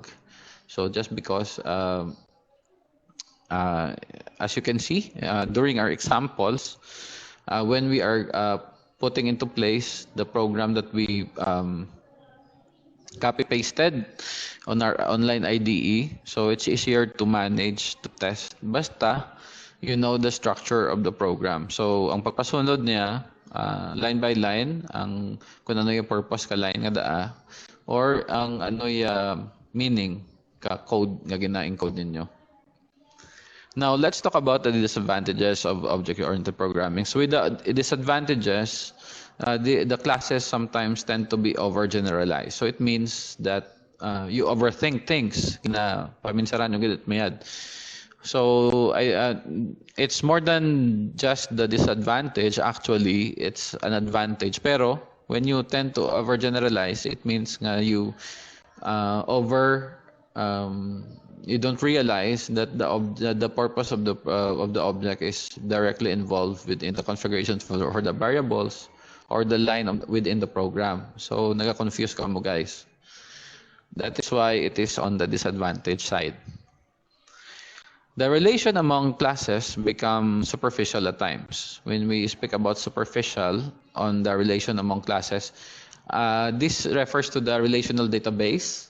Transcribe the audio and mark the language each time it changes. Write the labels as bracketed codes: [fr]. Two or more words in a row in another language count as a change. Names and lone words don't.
[en] So just because, as you can see, during our examples, when we are putting into place the program that we copy-pasted on our online IDE, so it's easier to manage, to test, basta you know the structure of the program. So, [hil] ang pagpasunod niya, [en] line by line, [hil] ang kung ano yung purpose ka line nga daa, or ang ano yung meaning ka code nga gina-encode ninyo. [en] Now, let's talk about the disadvantages of object-oriented programming. So, with the disadvantages, the classes sometimes tend to be overgeneralized. So, it means that you overthink things. [hil] Paminsaran yung gilid mayad. [en] So, it's more than just the disadvantage. Actually, it's an advantage. Pero, when you tend to overgeneralize, it means nga you you don't realize that the purpose of the object is directly involved within the configurations for the variables or the line within the program. [hil] So naga-confuse ka mo guys. [en] That is why it is on the disadvantage side. The relation among classes become superficial at times. When we speak about superficial on the relation among classes, this refers to the relational database.